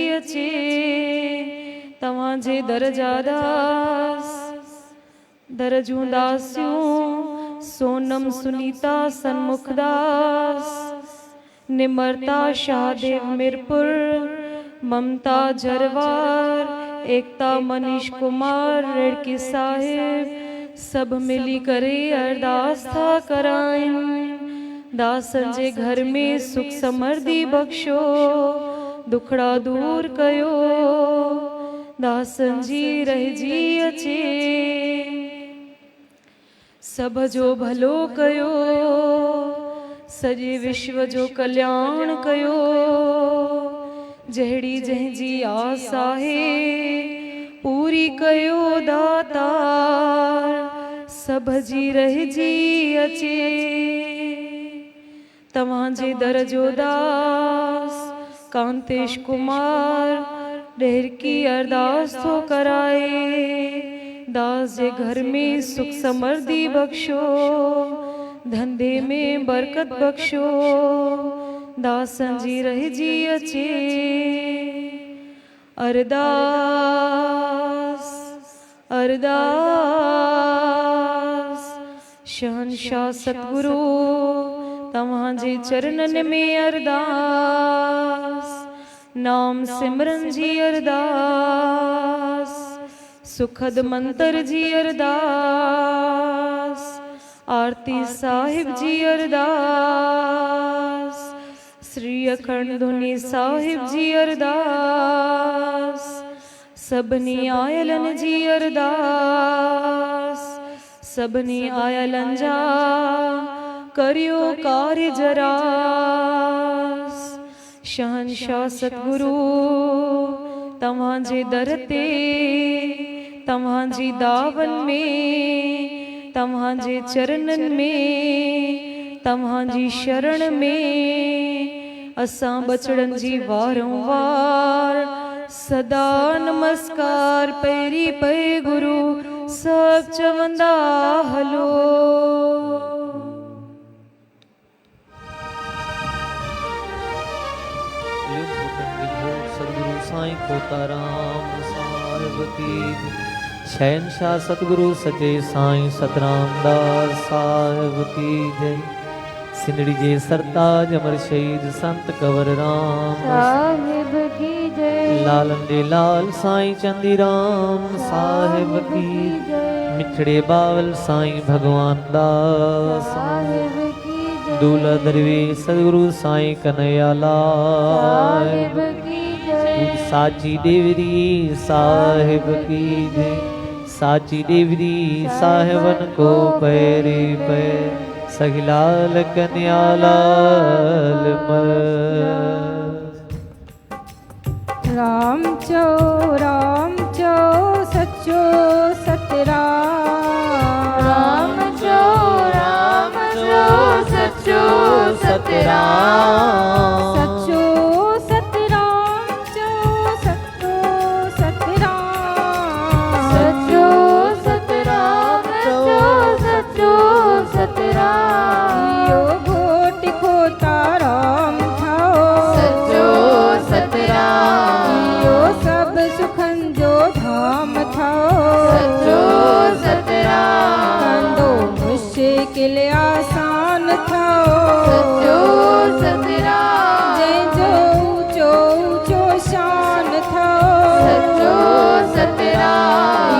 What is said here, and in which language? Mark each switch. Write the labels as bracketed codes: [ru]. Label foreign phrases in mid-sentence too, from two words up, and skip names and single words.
[sd] अचे, तव्हां जे दरजादास दरजूं दासियूं सोनम सुनीता सन्मुखदास, निमरता शाहदेव मिरपुर, ममता जरवार, एकता मनीष कुमार रेड़की साहिब, सब मिली करे अरदास था कराइन, दासन जे घर में सुख समृद्धि बख्शो, दुखड़ा दूर कयो, दासन जी रहिजी अचे, सब जो भलो कयो, सॼे विश्व जो कल्याण कयो, जहिड़ी जंहिंजी आस आहे पूरी कयो दातार, सब जी रहिजी अचे, तव्हां जे दर जो दास कांतेश कुमार ढेर की अरदास तो कराए। दास जे घर में सुख समृद्धि बख्शो, धंधे में बरकत बख्शो, दासन जी रह जी अचे। अरदास अरदास शहनशाह सतगुरु तव्हांजे चरणन में अरदास। नाम सिमरन जी अरदास, सुखद मंत्र जी अरदास। आरती साहिब जी अरदास, श्री अखंड धुनी साहिब जी अरदास। सबनी आयलन जी अरदास, सबनी आयलन जा करियो कार्य जरास। शहनशाह सतगुरु तव्हांजे दर ते, तव्हांजी दावन में, तव्हांजे चरणन में, तव्हांजी शरण में असां बचड़न जी वारंवार सदा नमस्कार पैरी पे गुरु सब चवंदा हलो। सतगुरु साईं कोताराम साहिब की शहनशाह सतगुरु सचे साईं सतराम दास साहिब की जय। सिंधड़ी जे सरताज अमर शहीद संत कंवर राम साहिब की जय। लालन दे लाल साईं चंदीराम साहिब की जय। मिठड़े बावल साईं भगवान दास साहिब की जय। दूल्हा दरवेश सतगुरु साईं कन्हैया लाल साहिब की जय। साची देवरी साहिब की जय। साची देवरी साहिबन को पैरे पैर सखिलाल कन्यालाल राम चो सच्चो सतराम। राम चो सच्चो सतराम। सच्चो सतराम चो सच्चो सतराम। सच्चो सतराम चो सच्चो सतराम। यो घोट खोता राम थाओ सच्चो सतराम। यो सब सुखन जो धाम थाओ सच्चो सतराम। कंदो मुश्किल आसान थाओ सच्चो सतराम। जंहिंजो ऊंचो ऊंचो शान थाओ सच्चो सतराम।